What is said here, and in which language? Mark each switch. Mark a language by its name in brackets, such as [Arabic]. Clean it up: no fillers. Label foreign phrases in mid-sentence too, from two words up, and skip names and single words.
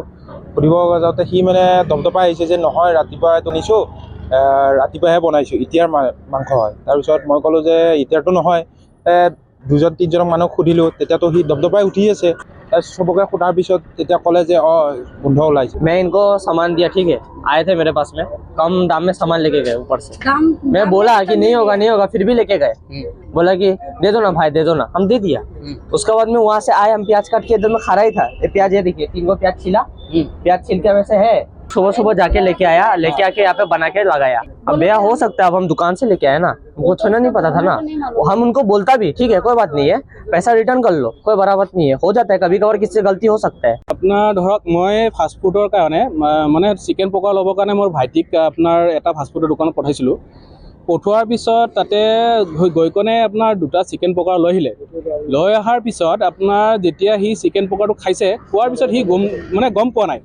[Assamese] সুধিব যাওঁতে সি মানে দপদপাই আহিছে যে নহয় ৰাতিপুৱা এইটো নিছোঁ, ৰাতিপুৱাহে বনাইছোঁ, এতিয়াৰ মাংস হয়। তাৰপিছত মই ক'লোঁ যে এতিয়াৰটো নহয়। 2-3জন মানুহক সুধিলোঁ, তেতিয়াতো সি দপদপাই উঠি আছে। তাৰপিছত চবকে সোধাৰ পিছত তেতিয়া ক'লে যে গোন্ধ ওলাইছে। [Hindi] मैं इनको सामान दिया, ठीक है, आए थे मेरे पास में, कम दाम में सामान लेके गए ऊपर से। मैं बोला कि नहीं होगा, फिर भी लेके गए। बोला कि दे दो ना भाई, दे दो ना, हम दे दिया। उसके बाद में वहाँ से आए, हम प्याज काट के इधर में खा रहा ही था। ये प्याज, ये देखिए 3 प्याज छिला, प्याज छिल के वैसे है। सुबह सुबह जाके लेके आया, लेके आके यहाँ पे बना के लगाया। अब भैया हो सकता है, अब हम दुकान से लेके आए ना, हमको थोड़ा नहीं पता था ना। हम उनको बोलता भी ठीक है, कोई बात नहीं है, पैसा रिटर्न कर लो, कोई बड़ा बात नहीं है, हो जाता है, कभी कभार किसी से गलती हो सकता है। [Assamese] আপোনাৰ ধৰক মই ফাষ্টফুডৰ কাৰণে মানে চিকেন পকৰা ল'বৰ কাৰণে মোৰ ভাইটিক আপোনাৰ এটা ফাষ্টফুডৰ দোকানত পঠাইছিলোঁ। পঠোৱাৰ পিছত তাতে গৈ কেনে আপোনাৰ 2টা চিকেন পকৰা লৈ আহিলে। লৈ অহাৰ পিছত আপোনাৰ যেতিয়া সি চিকেন পকৰাটো খাইছে, খোৱাৰ পিছত সি গম পোৱা নাই।